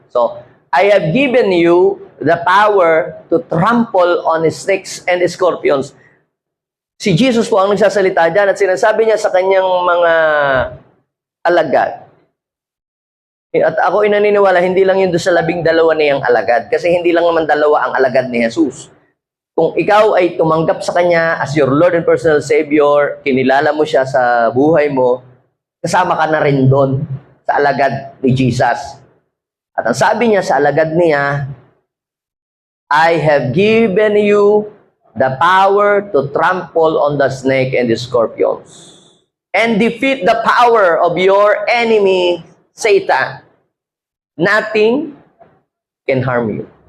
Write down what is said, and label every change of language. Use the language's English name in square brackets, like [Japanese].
[English] So, I have given you the power to trample on snakes and scorpions. [Filipino] Si Jesus po ang nagsasalita dyan at sinasabi niya sa kanyang mga alagad. At ako naniniwala, hindi lang yun doon sa 12 niyang alagad. Kasi hindi lang naman 2 ang alagad ni Jesus. Kung ikaw ay tumanggap sa Kanya [English] as your Lord and personal Savior, [Filipino] kinilala mo siya sa buhay mo, kasama ka na rin doon sa alagad ni Jesus. At ang sabi niya sa alagad niya, [English] I have given you the power to trample on the snake and the scorpions and defeat the power of your enemy, Satan, nothing can harm you.